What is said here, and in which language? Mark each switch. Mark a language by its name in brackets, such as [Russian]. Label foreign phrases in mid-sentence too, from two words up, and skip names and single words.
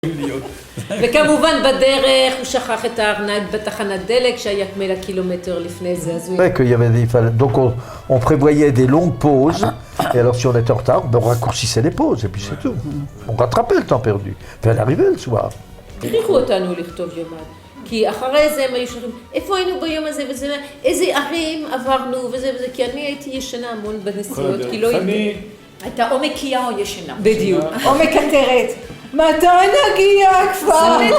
[Hebrew] וכמובן בדרך הוא שכח את הארנק בתחנת דלק שהיה 100 קילומטר לפני זה. [French] C'est vrai qu'il y avait des... Donc on prévoyait des longues pauses, et alors si on était en retard, on raccourcissait les pauses, et puis c'est tout. On rattrapait le temps perdu. Puis elle arrivait le soir. [Hebrew] הכריחו אותנו לכתוב יומן, כי אחרי זה הם היו שרים, איפה היינו ביום הזה וזה, איזה ערים עברנו וזה וזה, כי אני הייתי ישנה המון בנסיעות, כי לא... הייתה או מקיאה או ישנה. בדיוק. או מקטרת. מתי נגיע כבר?